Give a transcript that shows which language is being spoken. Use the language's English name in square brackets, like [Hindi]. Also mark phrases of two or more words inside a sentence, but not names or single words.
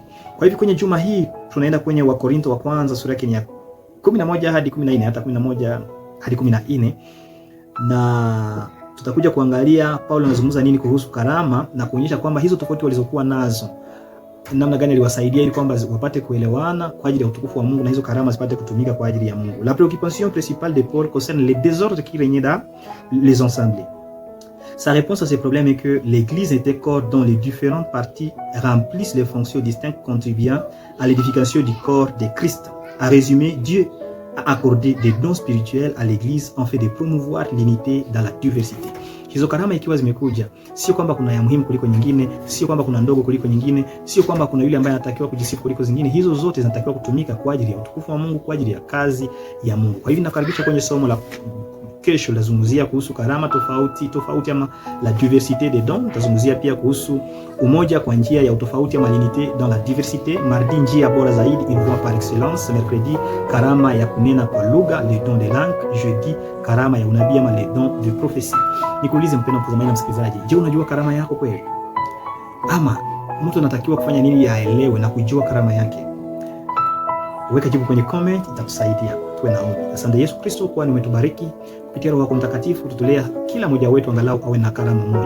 [Swahili] Kwa hivyo kwenye juma hii tunaenda kwenye Wakorintho wa kwanza sura yake ya 11 hadi 14, hata 11 hadi 14, na tutakuja kuangalia Paulo anazungumza nini kuhusu karama na kuonyesha kwamba hizo tofauti walizokuwa nazo namna gani aliwasaidia ili kwamba wapate kuelewana kwa ajili ya utukufu wa Mungu na hizo karama zipate kutumika kwa ajili ya Mungu. [French] La préoccupation principale de Paul concerne les désordres qui régnaient dans les assemblées. Sa réponse à ces problèmes est que l'Église était corps dont les différentes parties remplissent les fonctions distinctes contribuant à l'édification du corps de Christ. À résumer, Dieu a accordé des dons spirituels à l'Église en fait de promouvoir l'unité dans la diversité. [Swahili] Hizo karama ikiwa zimekuja, sio kwamba kuna ya muhimu kuliko nyingine, sio kwamba kuna ndogo kuliko nyingine, sio kwamba kuna yule ambaye anatakiwa kujisifu kuliko zingine. Hizo zote zinatakiwa kutumika kwa ajili ya utukufu wa Mungu, kwa ajili ya kazi ya Mungu. Kwa hivyo nakaribisha kwenye somo la kesho lazungumzia kuhusu karama tofauti ama [French] la diversité des dons. [Swahili] Tazungumzia pia kuhusu umoja kwa njia ya utofauti ama [French] l'unité dans la diversité. [Swahili] Mardi njia bora zaidi, [French] une voix par excellence. [Swahili] Mercredi karama ya kunena kwa lugha, [French] les dons de langue. [Swahili] Jeudi karama ya unabii ama [French] les dons de prophétie. [Swahili] Nikuulize mpendwa mtazamaji na msikilizaji, je, unajua karama yako kweli? Ama mtu anatakiwa kufanya nini aelewe na kujua karama yake? Weka jibu kwenye comment, itakusaidia. Tuwe na ombi. Asante Yesu Kristo kwa umetubariki kupitia Roho wako Mtakatifu, tutulea kila mmoja wetu angalau awe na karama moja.